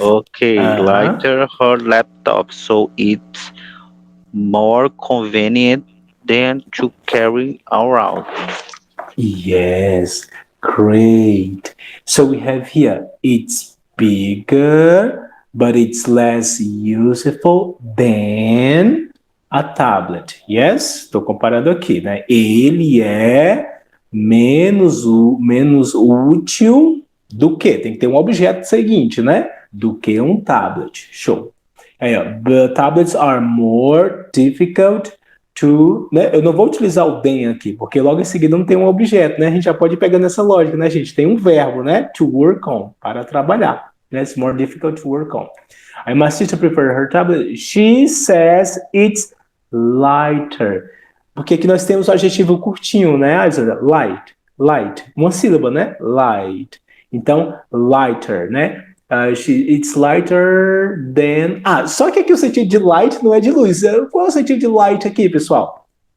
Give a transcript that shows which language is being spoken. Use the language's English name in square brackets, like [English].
[English] Okay, lighter her laptop, so it's more convenient than to carry around. Yes, great. So we have here, it's bigger, but it's less useful than a tablet. Yes? [Portuguese] Estou comparando aqui, né? Ele é menos útil do que? Tem que ter um objeto seguinte, né? Do que um tablet. Show. Aí, ó, [English] the tablets are more difficult to, né? [Portuguese] Eu não vou utilizar o than aqui, porque logo em seguida não tem um objeto, né? A gente já pode pegar nessa lógica, né, gente? Tem um verbo, né? [English] To work on, [Portuguese] para trabalhar. Né? [English] It's more difficult to work on. My sister prefer her tablet. She says it's lighter. [Portuguese] Porque aqui nós temos o adjetivo curtinho, né? Light. Uma sílaba, né? Light. Então, lighter, né? [English] It's lighter than... [Portuguese] só que aqui o sentido de light não é de luz. Qual é o sentido de light aqui, pessoal?